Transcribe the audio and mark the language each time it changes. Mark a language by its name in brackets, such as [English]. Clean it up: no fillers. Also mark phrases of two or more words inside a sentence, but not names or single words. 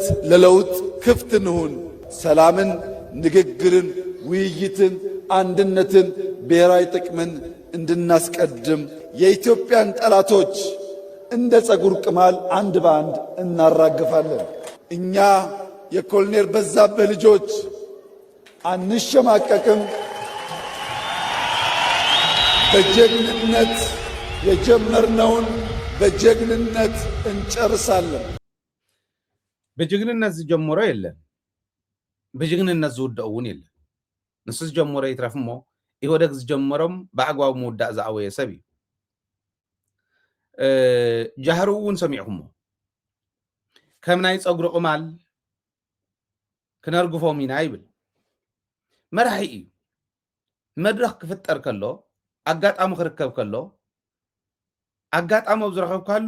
[Amharic] ለለውጥ ክፍት እንሁን ሰላምን ንግግርን ውይይትን አንድነትን ብሔራዊ ጥቅምን እንድናስቀድም የኢትዮጵያን ጠላቶች እንደ ጸጉር ቅማል አንድ ባንድ እናራግፋለን እኛ የኮሎኔል በዛብህ ልጆች አንሸማቀቅም በጀግንነት የጀመርነውን በጀግንነት እንጨርሳለን [Tigrinya] በጀግንነት ዝጀመረ የለን በጀግንነት ዝውደውን የለን ንሱ ዝጀመረ ይትረፍሞ ይወደግ ዝጀመረም በአግባቡ መውዳእ ዝኣወየ ሰብ እዩ ጃህሩውን ሰሚዕኩሞ ከም ናይ ፀጉሪ ቅማል ክነርግፎም ኢና ይብል መራሒ እዩ መድረኽ ክፍጠር ከሎ ኣጋጣሚ ክርከብ ከሎ ኣጋጣሚ ዝረኸብካሉ